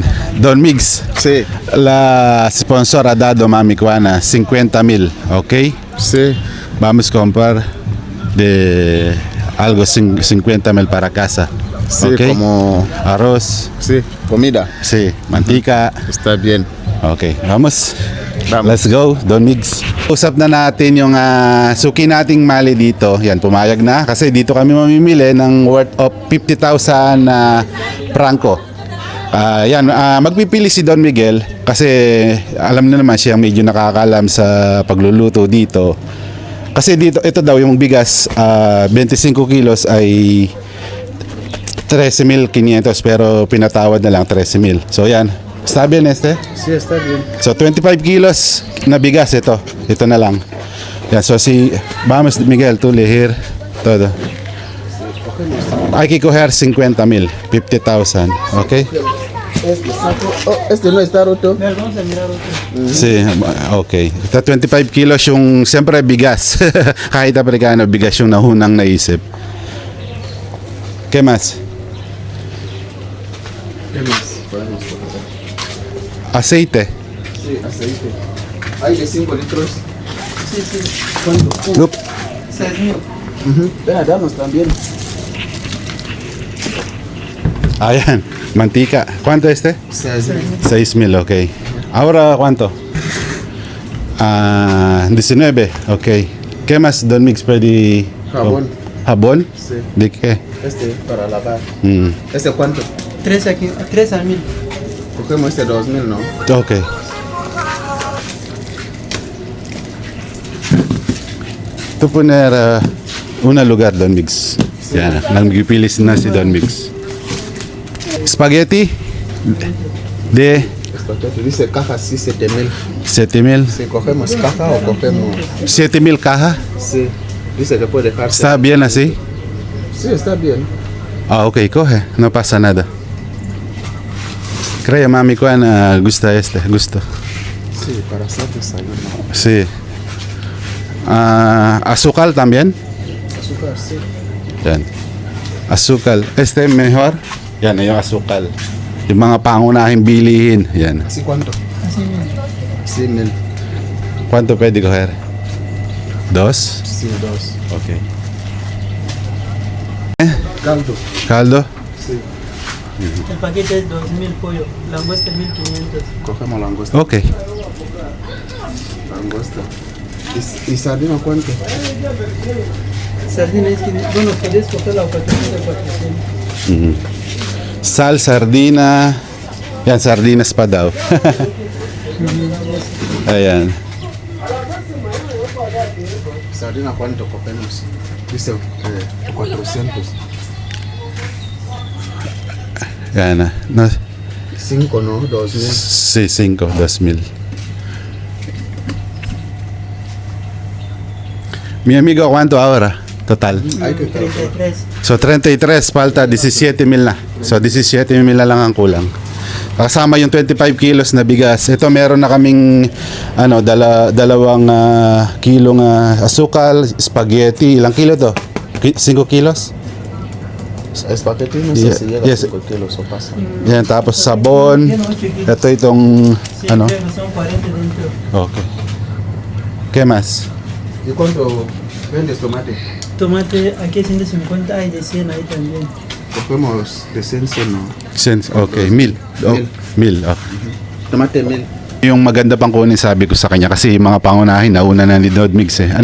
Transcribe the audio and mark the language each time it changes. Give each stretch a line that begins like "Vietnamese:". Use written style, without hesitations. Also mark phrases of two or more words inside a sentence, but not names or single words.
Spanish: Don Migs, Sí, la sponsor ha dado Mami Kuana 50,000, ¿ok? sí. Vamos a comprar de algo 50,000 para casa. Sí, ¿ok? como... Arroz, Sí, comida. sí, mantika. Está bien. Okay, vamos. Vamos.
English: Let's go, Don Migs.
Filipino: Usap na natin yung suki nating mali dito. Yan, pumayag na. Kasi dito kami mamimili ng worth of 50,000 na prangko. Yan, magpipili si Don Miguel kasi alam na naman siya medyo nakakalam sa pagluluto dito. Kasi dito, ito daw yung bigas, 25 kilos ay 13,500 pero pinatawad na lang 13,000. So yan,
Spanish: ¿Está bien este? Sí, está bien.
Filipino: So 25 kilos na bigas ito. Ito na lang.
Spanish: Yan, so si vamos Miguel, tú elegir todo. Hay que coger 50,000, 50,000, ¿ok? Este saco. Oh, este no está roto. Vamos a mirar otro. Sí, okay.
Filipino: Ito 25 kilos yung siyempre bigas. Kahit Amerikano, bigas yung nahunang naisip.
Spanish: ¿Qué más? ¿Qué más podemos coger? Aceite. Sí, aceite. Hay de 5 litros. Sí, sí. ¿Cuánto? Look. 6,000. Vea, danos también.
Filipino: Ayan, mantika.
Spanish: ¿Cuánto este? 6,000, ok. Ahora, ¿cuánto? 19, ok. ¿Qué más, Don Mix, pwede? Jabón. ¿Jabón? Sí. ¿De qué? Este para lavar. Mm, ¿Este cuánto? 3 aquí, 3 a 1000. Cogemos este 2000, ¿no? ok. Ito poner una lugar, Don Mix.
Filipino: Yan, nagpipilis na si Don Mix.
Spanish: Spaghetti de Espagueti. Dice caja, sí, 7000. 7,000. Si cogemos caja o cogemos. 7,000 caja. Sí. Dice que puede dejarse. ¿Está bien así? Sí, está bien. Ah, ok, coge. No pasa nada. Creo, mami, ko gusta este. Gusto. Sí, para hacer desayuno. Sí. Azúcar también. Azúcar, sí. Yan. Azúcar. Este mejor.
Filipino: Yan, yung azúcar. Yung mga pangunahing bilihin. Yan.
Spanish: ¿Así cuánto? Así 1000. Sí, 1000. ¿Cuánto pwede coger? 2? Sí, 2. Ok. Caldo. Caldo. Sí. El paquete es 2,000 pollo, langosta 1500. Cogemos langosta. Ok. Langosta. ¿Y sardina cuánto? Sardina es que, bueno, podés coger la ocasión de 400. Mhm. Sal, sardina.
Filipino: Yan, sardinas pa daw. Ayan.
Spanish: ¿Sardina cuánto cogemos? Dice 400. Yan. No, 5, ¿no? 2000. sí, 5, 2,000. Mi amigo, ¿cuánto ahora? Total. Hay que calcular. 33.
Filipino: So 33, falta 17,000 na. So 17,000 na lang ang kulang. Kasama yung 25 kilos na bigas. Ito meron na kaming dalawang kilong asukal, spaghetti. Ilang kilo to? 5 kilos?
Spanish: Espagueti no sé Yeah, si llega yes. a 5 kilos o pasa.
Filipino: Yan, tapos sabon. Ito itong
Spanish: Sí,
Filipino: ano?
Spanish: pero son 40 dentro. Okay. ¿Qué más? ¿Y cuánto vendes tomate? Tomate, aquí es 150, hay de 100 ahí también. Cogemos de 100, ¿no? Okay, 1,000. Oh, 1,000. Okay. Tomate 1000.
Filipino: Yung maganda pang kunin sabi ko sa kanya kasi yung mga pangunahin nauna na ni Don Mix eh.